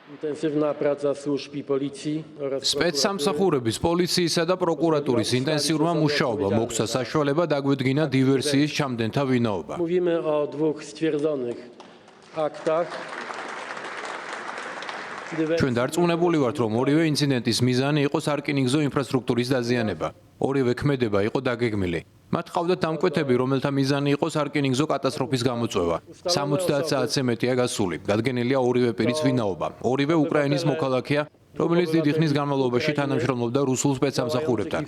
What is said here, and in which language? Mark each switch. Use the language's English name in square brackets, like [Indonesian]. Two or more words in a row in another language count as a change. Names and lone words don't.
[Polish] Intensywna praca służb i policji oraz [Georgian] სპეცსამსახურების, პოლიციისა და პროკურატურის ინტენსიურმა მუშაობა მოგცა საშუალება დაგვიდგინა დივერსიის ჩამდენთა ვინაობა. [Polish] Mówimy o dwóch stwierdzonych aktach. [Georgian] ჩვენ დარწმუნებული ვართ, რომ ორივე ინციდენტის მიზანი იყო სარკინიგზო ინფრასტრუქტურის დაზიანება. ორივე ქმედება იყო დაგეგმილი. მათ ყავდათ დამკვეთები, რომელთა მიზანი იყო სარკინიგზო კატასტროფის გამოწვევა. 70 საათზე მეტია გასული. დადგენილია ორივე პირის ვინაობა. ორივე უკრაინის მოქალაქეა, რომელიც დიდი ხნის განმავლობაში თანამშრომლობდა რუსულ სპეცსამსახურებთან.